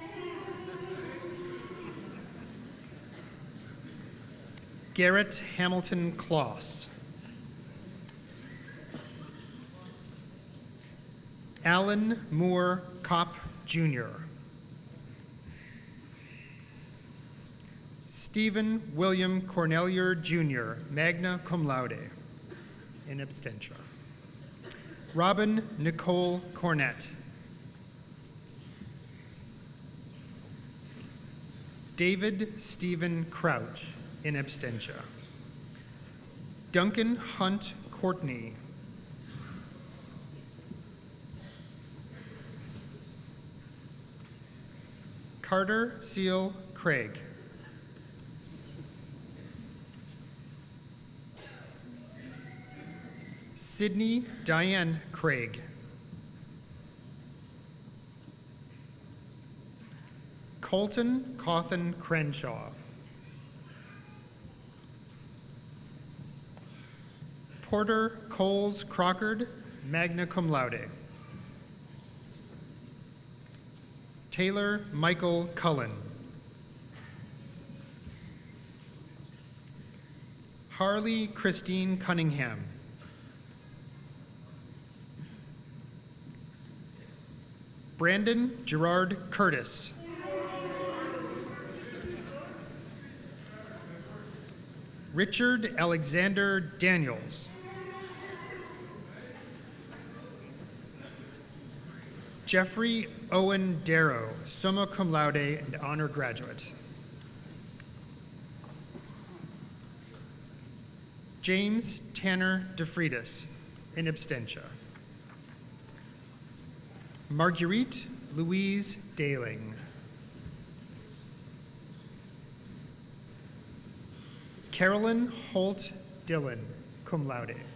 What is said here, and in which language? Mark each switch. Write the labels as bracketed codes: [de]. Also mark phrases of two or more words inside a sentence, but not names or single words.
[en] Garrett Hamilton Kloss. Alan Moore Kopp Jr. Stephen William Cornelier Jr., [la] magna cum laude, in absentia. [en] Robin Nicole Cornett. David Stephen Crouch, [la] in absentia. [en] Duncan Hunt Courtney. Carter Seal Craig. Sydney Diane Craig. Colton Cawthon Crenshaw. Porter Coles Crockard, [la] magna cum laude. [en] Taylor Michael Cullen. Harley Christine Cunningham. Brandon Gerard Curtis. Richard Alexander Daniels. Jeffrey Owen Darrow, [la] summa cum laude [en] and honor graduate. James Tanner DeFreitas, [la] in absentia. [en] Marguerite Louise Daling. Carolyn Holt Dillon, [la] cum laude.